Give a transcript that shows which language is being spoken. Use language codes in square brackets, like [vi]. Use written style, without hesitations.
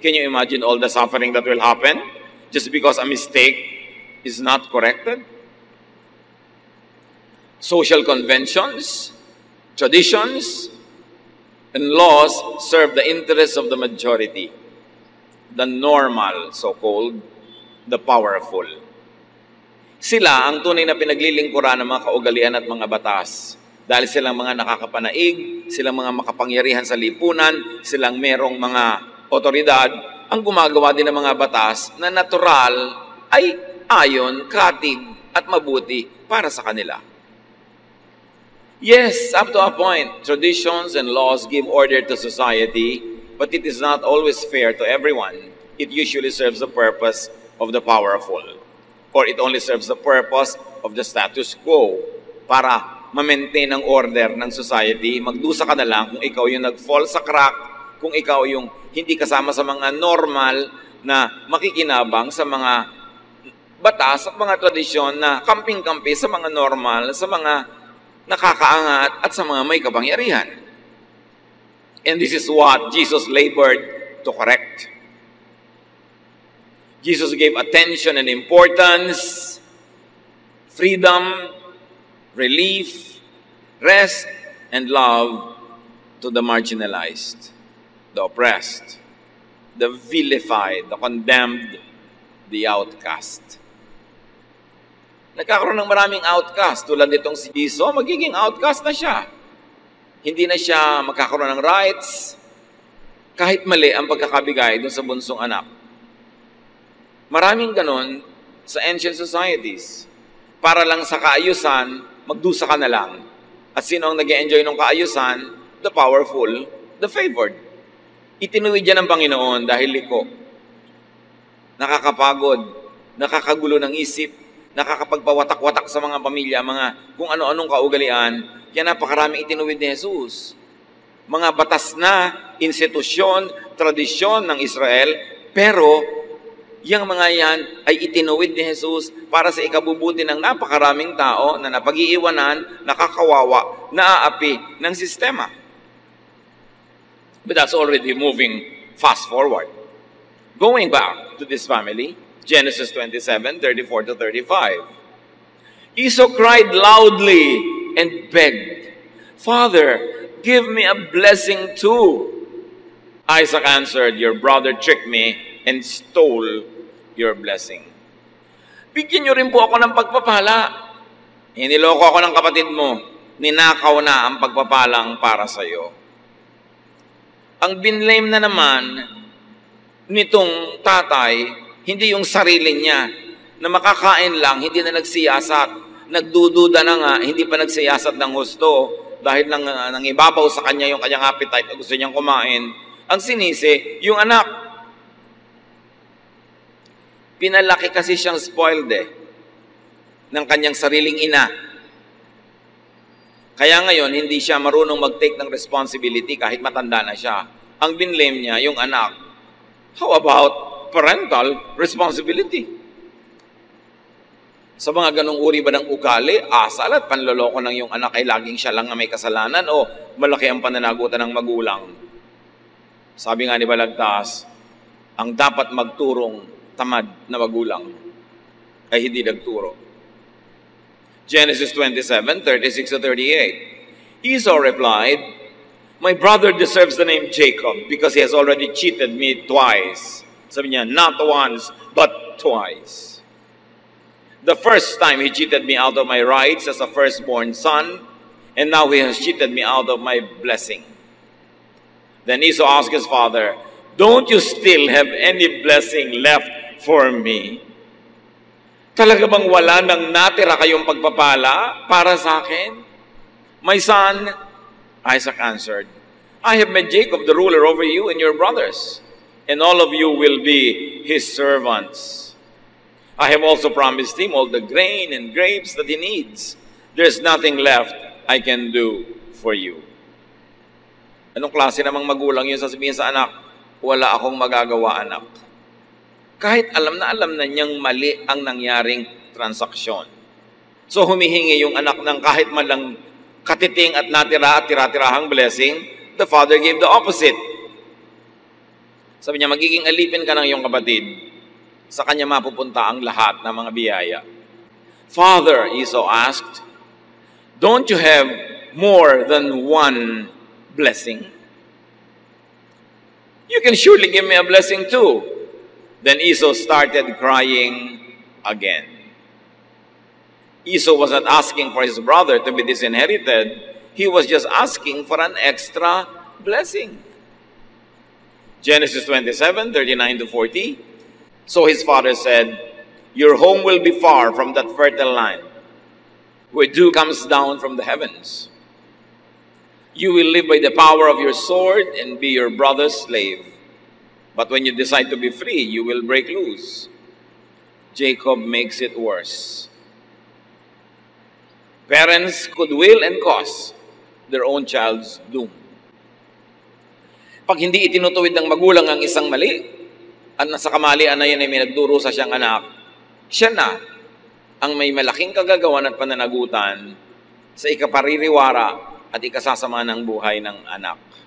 [en] Can you imagine all the suffering that will happen just because a mistake is not corrected? Social conventions, traditions, and laws serve the interests of the majority, the normal, so-called, the powerful. [tl] Sila ang tunay na pinaglilingkuran ng mga kaugalian at mga batas. Dahil silang mga nakakapanaig, silang mga makapangyarihan sa lipunan, silang merong mga otoridad, ang gumagawa din ng mga batas na natural ay ayon, katig at mabuti para sa kanila. [en] Yes, up to a point, traditions and laws give order to society, but it is not always fair to everyone. It usually serves the purpose of the powerful, or it only serves the purpose of the status quo [tl] para ma-maintain ang order ng society. Magdusa ka na lang kung ikaw yung nag-fall sa crack, kung ikaw yung hindi kasama sa mga normal na makikinabang sa mga batas at mga tradisyon na kamping-kampi sa mga normal, sa mga nakakaangat at sa mga may kapangyarihan. [en] And this is what Jesus labored to correct. Jesus gave attention and importance, freedom, relief, rest, and love to the marginalized, the oppressed, the vilified, the condemned, the outcast. [tl] Nagkakaroon ng maraming outcast. Tulad nitong si Esau, magiging outcast na siya. Hindi na siya magkakaroon ng rights, kahit mali ang pagkakabigay doon sa bunsong anak. Maraming ganon sa [en] ancient societies. [tl] Para lang sa kaayusan, magdusa ka na lang. At sino ang nag-enjoy ng kaayusan? [en] The powerful, the favored. [tl] Itinuwid yan ng Panginoon dahil liko. Nakakapagod, nakakagulo ng isip, nakakapagpawatak-watak sa mga pamilya, mga kung ano-anong kaugalian, kaya napakaraming itinuwid ni Jesus. Mga batas na, institusyon, tradisyon ng Israel, pero yung mga yan ay itinuwid ni Jesus para sa ikabubuti ng napakaraming tao na napag-iiwanan, nakakawawa, naaapi ng sistema. [en] But that's already moving fast forward. Going back to this family, Genesis 27:34-35. Esau cried loudly and begged, "Father, give me a blessing too." Isaac answered, "Your brother tricked me and stole your blessing." [tl] Bigyan niyo rin po ako ng pagpapala. Iniloko ako ng kapatid mo. Ninakaw na ang pagpapalang para sa iyo. Ang binlame na naman nitong tatay, hindi yung sarili niya, na makakain lang, hindi na nagsiyasat. Nagdududa na nga, hindi pa nagsiyasat ng husto dahil nang ibabaw sa kanya yung kanyang appetite at gusto niyang kumain. Ang sinisi, yung anak. Pinalaki kasi siyang spoiled ng kanyang sariling ina. Kaya ngayon, hindi siya marunong mag-take ng responsibility kahit matanda na siya. Ang binlame niya, yung anak. [en] How about parental responsibility? [tl] Sa mga ganong uri ba ng ugali, asal at panloloko ng yung anak ay laging siya lang na may kasalanan o malaki ang pananagutan ng magulang? Sabi nga ni Balagtas, ang dapat magturong tamad na magulang ay hindi nagturo. [en] Genesis 27:36-38. Esau replied, "My brother deserves the name Jacob because he has already cheated me twice." [tl] Sabi niya, [en] not once, but twice. The first time he cheated me out of my rights as a firstborn son, and now he has cheated me out of my blessing. Then Esau asked his father, "Don't you still have any blessing left for me?" [tl] Talaga bang wala nang natira kayong pagpapala para sa akin? [en] "My son," Isaac answered, "I have made Jacob the ruler over you and your brothers, and all of you will be his servants. I have also promised him all the grain and grapes that he needs. There's nothing left I can do for you." [tl] Anong klase namang magulang yun sasabihin sa anak? Wala akong magagawa, anak. Kahit alam na niyang mali ang nangyaring transaksyon. So humihingi yung anak ng kahit man lang katiting at natira at tira-tirahang blessing, [en] the father gave the opposite. [tl] Sabi niya, magiging alipin ka ng iyong kapatid. Sa kanya mapupunta ang lahat ng mga biyaya. [en] "Father," Esau asked, "don't you have more than one blessing? You can surely give me a blessing too." Then Esau started crying again. Esau was not asking for his brother to be disinherited. He was just asking for an extra blessing. Genesis 27:39-40. So his father said, "Your home will be far from that fertile land, where dew comes down from the heavens. You will live by the power of your sword and be your brother's slave. But when you decide to be free, you will break loose." Jacob makes it worse. Parents could will and cause their own child's doom. [tl] Pag hindi itinutuwid ng magulang ang isang mali, at nasa kamalian na yan ay may nagdurusa siyang anak, siya na ang may malaking kagagawan at pananagutan sa ikapaririwara at ikasasama ng buhay ng anak.